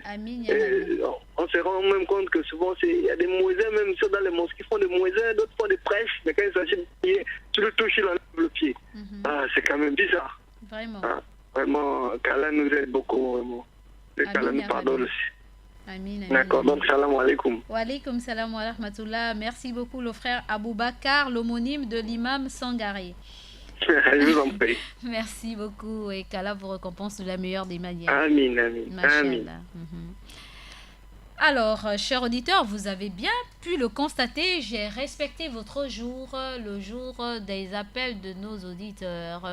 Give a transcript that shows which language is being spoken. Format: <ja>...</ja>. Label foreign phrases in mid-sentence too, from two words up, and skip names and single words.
<fr>Amin, Et</fr> <ar>ya Rabbi.</ar> <fr>on se rend même compte que souvent, il y a des moisins, même ceux dans les mosquées qui font des moisins, d'autres font des prêches, mais quand il s'agit de pied, tu le touches, il enlève le pied. Mhm. Ah, c'est quand même bizarre. Vraiment. Hein. Vraiment, qu'Allah nous aide beaucoup, vraiment. Et Amin, qu'Allah nous ya pardonne Rabbi. aussi.</fr> <ar>Amin, amin,</ar> <fr>D'accord, amin. donc</fr> <ar>salam alaikum. Wa alaykoum salam wa rahmatullah.</ar> <fr>Merci beaucoup, le frère Aboubakar, l'homonyme de l'imam Sangaré. Je vous en prie. Merci beaucoup et qu'Allah vous récompense de la meilleure des manières.</fr> <ar>Amin, amin, amin.</ar> <fr>Mashallah. Mhm. Alors, chers auditeurs, vous avez bien pu le constater, j'ai respecté votre jour, le jour des appels de nos auditeurs.</fr>